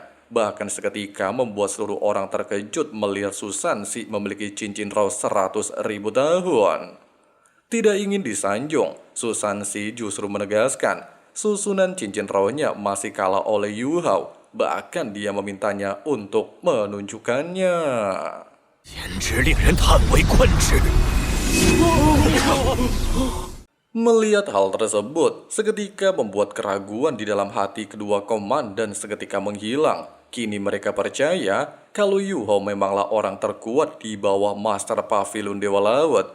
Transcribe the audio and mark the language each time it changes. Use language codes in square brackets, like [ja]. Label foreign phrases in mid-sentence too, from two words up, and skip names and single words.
[id] Bahkan seketika membuat seluruh orang terkejut melihat Su Zhanzi memiliki cincin roh 100.000 tahun. Tidak ingin disanjung, Su Zhanzi justru menegaskan susunan cincin rohnya masih kalah oleh Yu Hao. Bahkan dia memintanya untuk menunjukkannya. [zh] 简直令人叹为观止。 [id] Melihat hal tersebut, seketika membuat keraguan di dalam hati kedua komandan seketika menghilang. Kini mereka percaya kalau Yu Hao memanglah orang terkuat di bawah Master Pavilion Dewa Laut.